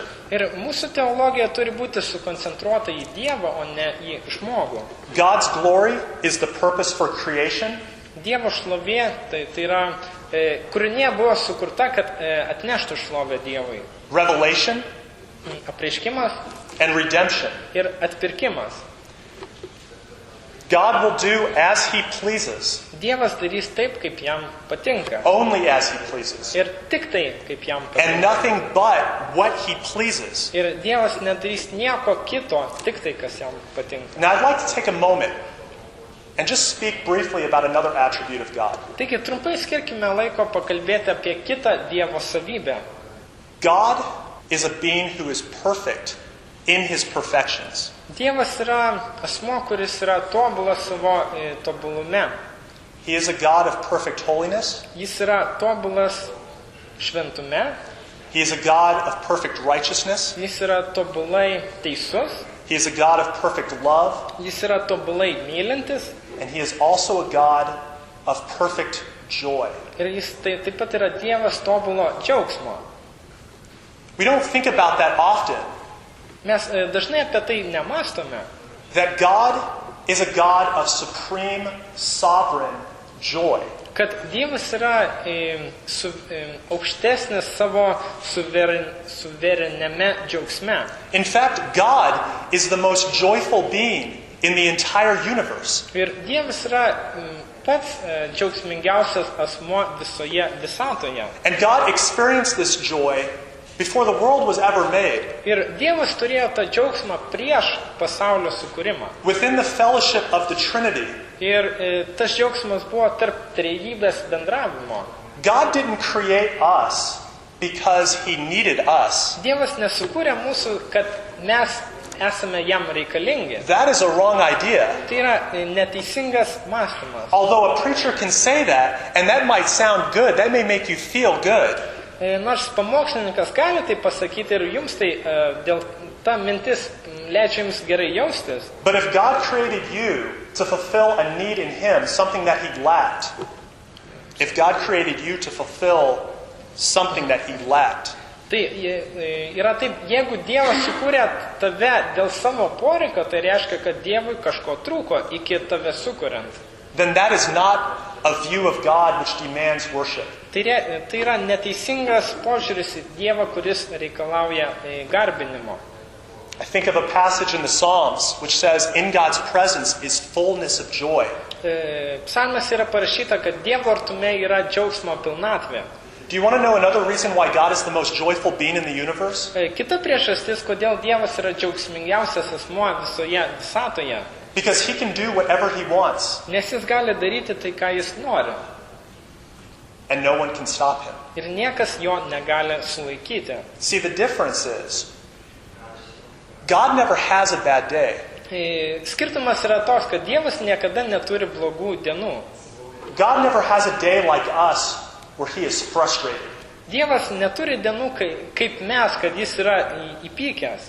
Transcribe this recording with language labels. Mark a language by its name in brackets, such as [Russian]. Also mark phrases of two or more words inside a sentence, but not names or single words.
[Lithuanian] Ir mūsų teologija turi būti sukoncentruota į Dievą, o ne į žmogų. [English] God's glory is the purpose for creation. [Lithuanian] Dievo šlovė, tai yra, kūrinė buvo sukurta, kad atneštų šlovę Dievui. [English] Revelation. [Lithuanian] Apreiškimas. [English] And redemption. [Lithuanian] Ir atpirkimas. [English] God will do as he pleases. [Lithuanian] Dievas darys taip, kaip jam patinka. [English] Only as he pleases. [Lithuanian] Ir tik tai, kaip jam patinka. [English] And nothing but what he pleases. [Lithuanian] Ir Dievas nedarys nieko kito, tik tai, kas jam patinka. [English] Now I'd like to take a moment and just speak briefly about another attribute of God. [Lithuanian] Taigi trumpai skirkime laiko pakalbėti apie kitą Dievo savybę. [English] God is a being who is perfect in his perfections. [Lithuanian] Dievas yra asmo, kuris yra tobulas savo tobulume. [English] He is a God of perfect holiness. [Lithuanian] Jis yra tobulas šventume. [English] He is a God of perfect righteousness. [Lithuanian] Jis yra tobulai teisus. [English] He is a God of perfect love. [Lithuanian] Jis yra tobulai mylintis. [English] And he is also a God of perfect joy. [Lithuanian] Ir jis taip pat yra Dievas tobulo džiaugsmo. [English] We don't think about that often. [Lithuanian] Mes dažnai apie tai nemastome. [English] That God is a God of supreme, sovereign joy. [Lithuanian] Kad Dievas yra aukštesnis savo suvereniame džiaugsme. [English] In fact, God is the most joyful being in the entire universe. [Lithuanian] Ir Dievas yra pats džiaugsmingiausias asmuo visoje visatoje. [English] And God experienced this joy before the world was ever made. [Lithuanian] Ir Dievas turėjo tą džiaugsmą prieš pasaulio sukūrimą. [English] Within the fellowship of the Trinity. [Lithuanian] Ir tas džiaugsmas buvo tarp trejybės bendravimo. [English] God didn't create us because he needed us. [Lithuanian] Dievas nesukūrė mūsų, kad mes esame jam reikalingi. [English] That is a wrong idea. [Lithuanian] Tai yra neteisingas mąstymas. [English] Although a preacher can say that, and that might sound good, that may make you feel good. [Lithuanian] Nors pamokslininkas gali tai pasakyti ir jums tai dėl ta mintis leidžia jums gerai jaustis. [English] But if God created you to fulfill a need in him, something that he lacked, if God created you to fulfill something that he lacked, [Lithuanian] tai yra taip, jeigu Dievas sukūrė tave dėl savo poreikio, tai reiškia, kad Dievui kažko trūko iki tave sukuriant. [English] then that is not a view of God which demands worship. [Lithuanian] Tai yra neteisingas požiūris į Dievą, kuris reikalauja garbinimo. [English] I think of a passage in the Psalms which says, in God's presence is fullness of joy. [Lithuanian] Psalmas yra parašyta, kad Dievo artume yra džiaugsmo pilnatvė. [English] Do you want to know another reason why God is the most joyful being in the universe? [Lithuanian] Kita priežastis, kodėl Dievas yra džiaugsmingiausias asmuo visoje visatoje. [English] Because he can do whatever he wants, [Lithuanian] Nes jis gali daryti tai, ką jis nori. [English] and no one can stop him. [Lithuanian] Ir niekas jo negali sulaikyti. [English] See, the difference is, God never has a bad day. [Lithuanian] Skirtumas yra toks, kad Dievas niekada neturi blogų dienų. [English] God never has a day like us where he is frustrated. [Lithuanian] Dievas neturi dienų kaip mes, kad jis yra įpykęs.